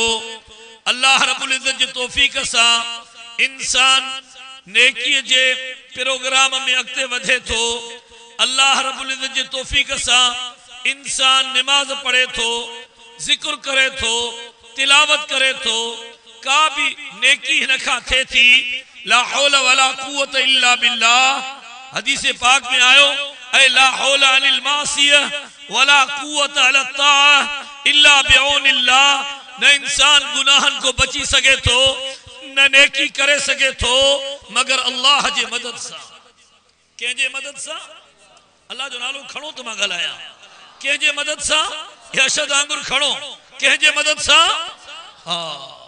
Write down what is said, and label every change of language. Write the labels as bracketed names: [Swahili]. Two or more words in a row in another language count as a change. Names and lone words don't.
[Sindhi] अल्लाह [Arabic] رب العزة [Sindhi] जी तौफीक सां इंसान नेकी जे प्रोग्राम में अॻिते वधे थो। अल्लाह [Arabic] رب العزة [Sindhi] जी तौफीक सां इंसान नमाज पढ़े थो, जिक्र करे थो, तिलावत करे थो। का भी नेकी हिन खां थिए थी। [Arabic] لا حول ولا قوة إلا بالله. [Sindhi] हदीस पाक में आयो, [Arabic] أي لا حول عن المعصية ولا قوة على الطاعة إلا بعون الله. [Sindhi] न इंसान गुनाहन को बची सके थो, न नेकी करे सके थो, मगर अल्लाह जे मदद सां। कंहिंजे मदद सां? अल्लाह जो नालो खणो तो मां ॻाल्हायां। कंहिंजे मदद सां? यशद आंगुर खणो। कंहिंजे मदद सां? हाँ।